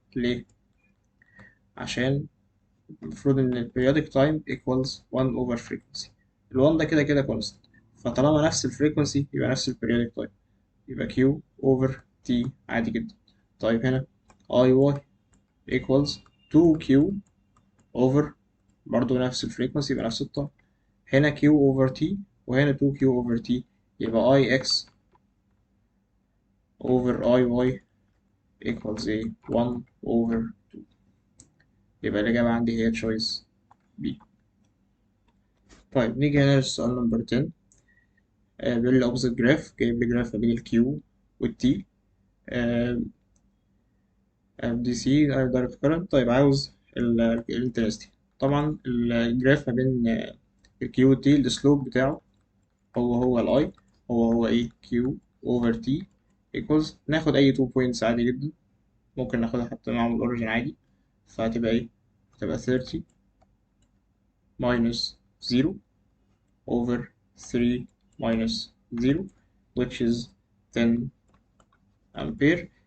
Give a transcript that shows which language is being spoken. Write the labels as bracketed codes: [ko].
[ar] ليه؟ عشان المفروض ان ال [en] periodic time equals 1 over frequency. [ar] ال 1 ده كده كده constant، فطالما نفس الفريكونسي يبقى نفس ال periodic time، يبقى Q over T عادي جدا. طيب هنا [en] I y equals 2Q over [ar] برضه نفس الفريكونسي يبقى نفس التايم. هنا Q over T وهنا 2Q over T، يبقى [en] IX over IY equals a 1 over 2. [ar] يبقى الإجابة عندي هي choice B. طيب نيجي هنا للسؤال نمبر 10. بيقول لي [en] opposite graph، [ar] جايب لي جراف ما بين ال Q وال T دي سي [en] direct current. [ar] طيب عاوز الانتنسيتي. طبعا الجراف ما بين ال Q وال T السلوب بتاعه هو ال I، هو ايه Q over T equals، ناخد أي 2 points عادي جدا، ممكن ناخدها حتى معاهم الأوريجين عادي، فهتبقى ايه؟ هتبقى [en] 30 minus 0 over 3 minus 0 which is 10 [ar] أمبير.